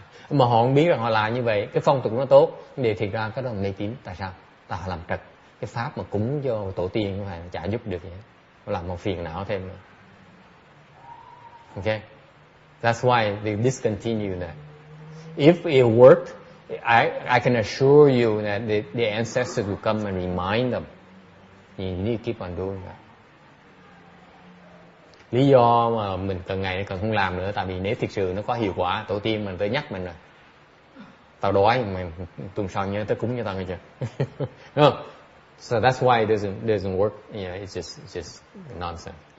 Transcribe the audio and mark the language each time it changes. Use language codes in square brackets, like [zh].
[vi] Mà họ không biết rằng họ làm như vậy, cái phong tục nó tốt, để thiệt ra cái đó là mê tín. Tại sao? Tại họ làm trật. Cái pháp mà cúng cho tổ tiên của họ chả giúp được gì hết. Họ làm một phiền não thêm nữa. [en] Okay? That's why they discontinue that. If it worked, I can assure you that the ancestors will come and remind them. You need to keep on doing that. [vi] Lý do mà mình cần ngày cần không làm nữa, tại vì nếu thực sự nó có hiệu quả, tổ tiên mình tới nhắc mình rồi. Tao đói, mình tuần sau nhớ tới cúng cho tao nghe chưa? [en] No. So that's why it doesn't work. Yeah, it's just nonsense.